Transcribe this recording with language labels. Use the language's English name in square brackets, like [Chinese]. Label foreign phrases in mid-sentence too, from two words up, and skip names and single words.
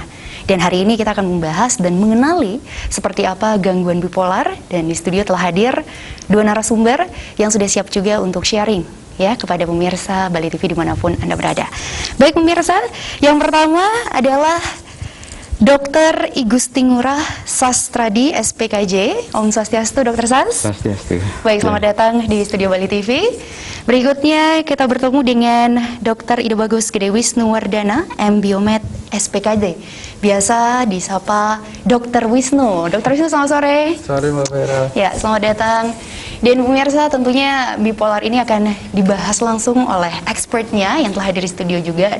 [Indonesian] Dan hari ini kita akan membahas dan mengenali seperti apa gangguan bipolar. Dan di studio telah hadir dua narasumber yang sudah siap juga untuk sharing ya kepada pemirsa Bali TV dimanapun Anda berada. Baik pemirsa, yang pertama adalah Dr. Igusti Ngurah Sastradi, SPKJ. Om Swastiastu, Dr. Sas. Swastiastu. Baik, selamat datang di studio Bali TV. Berikutnya kita bertemu dengan Dr. Ida Bagus Gede Wisnuwardana, M.Biomed, SPKJ. Biasa disapa Dr. Wisnu. Dr. Wisnu, selamat sore. Sore Mbak Vera. Ya, selamat datang. Dan pemirsa, tentunya bipolar ini akan dibahas langsung oleh expertnya yang telah hadir di studio juga.